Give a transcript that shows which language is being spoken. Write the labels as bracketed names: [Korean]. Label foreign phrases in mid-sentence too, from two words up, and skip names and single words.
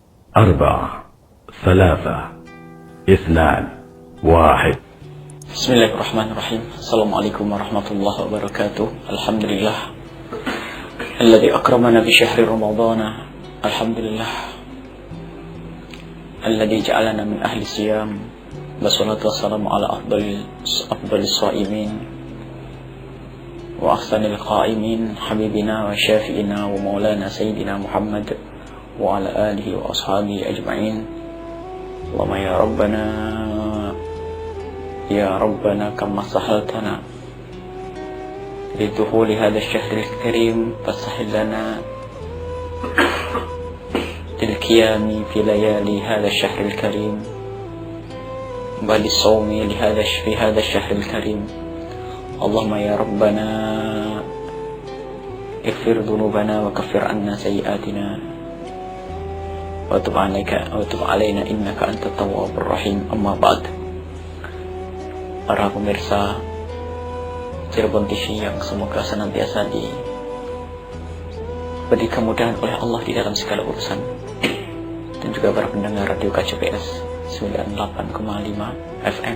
[Arabic] 4 3 2 1. بسم الله الرحمن الرحيم. السلام عليكم ورحمة الله وبركاته. الحمد لله الذي أكرمنا بشهر رمضان. الحمد لله الذي جعلنا من أهل الصيام. والصلاة والسلام على أفضل الصائمين وأحسن القائمين حبيبنا وشفيعنا ومولانا سيدنا محمد وعلى آله وأصحابه أجمعين. اللهم يا ربنا كما سهلت لنا لدخول هذا الشهر الكريم فسهل لنا للقيام في ليالي هذا الشهر الكريم وللصوم في هذا الشهر الكريم. اللهم يا ربنا اغفر ذنوبنا وكفر عنا سيئاتنا وتب علينا إنك أنت التواب الرحيم. أما بعد. [Indonesian] Para pemirsa Cirebon TV yang semoga senantiasa diberi kemudahan oleh Allah di dalam segala urusan, dan juga para pendengar radio KCPS 98,5 FM.